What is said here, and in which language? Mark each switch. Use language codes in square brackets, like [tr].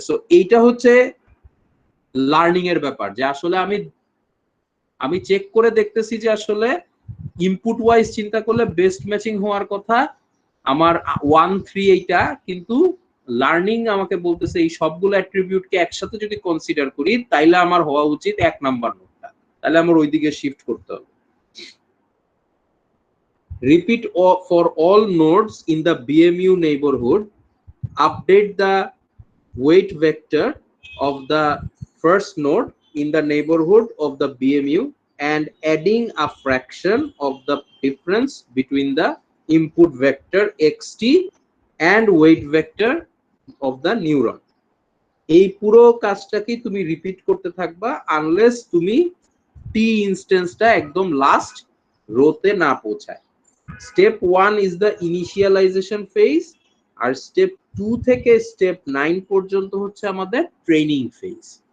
[bn] So এইটা হচ্ছে learning এর ব্যাপার, যে আসলে আমি চেক করে দেখতেছি যে আসলে ইনপুট ওয়াইজ চিন্তা করলে বেস্ট ম্যাচিং হওয়ার কথা আমার 1 3 এইটা, কিন্তু লার্নিং আমাকে বলতেছে এই সবগুলো অ্যাট্রিবিউটকে একসাথে যদি কনসিডার করি তাইলে আমার হওয়া উচিত 1 নাম্বার নোডটা, তাহলে আমার ওইদিকে শিফট করতে হবে। [en] Repeat for all nodes in the BMU neighbourhood, update the weight vector of the first node in the neighborhood of the BMU and adding a fraction of the difference between the input vector xt and weight vector of the neuron. [bn] এই পুরো কাজটাকে তুমি repeat করতে থাকবা unless তুমি টি ইনস্ট্যান্সটা একদম last রোতে না পৌঁছায়। [en] step 1 is the initialisation phase, [bn] আর step 2 থেকে স্টেপ 9 পর্যন্ত হচ্ছে আমাদের ট্রেনিং ফেজ।